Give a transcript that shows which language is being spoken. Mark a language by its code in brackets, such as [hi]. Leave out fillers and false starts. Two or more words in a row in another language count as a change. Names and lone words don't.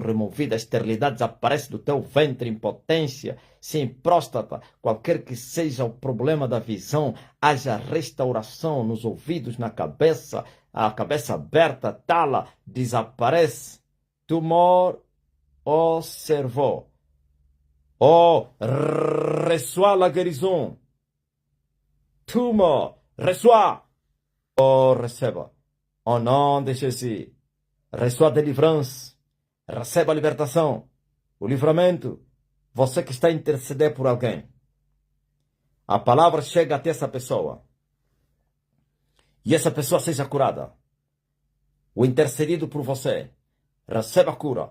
[pt] removidas, esterilidade desaparece do teu ventre, impotência, sim, próstata, qualquer que seja o problema da visão, haja restauração nos ouvidos, na cabeça, a cabeça aberta, tala, desaparece, tumor, [fr] oh, cerveau, oh, reçois la guérison, tumor, reçois. [pt] Oh, receba. [fr] Au nom de Jesus. Reçoa a delivrance. [pt] Receba a libertação. O livramento. Você que está a interceder por alguém. A palavra chega até essa pessoa. E essa pessoa seja curada. O intercedido por você. Receba a cura.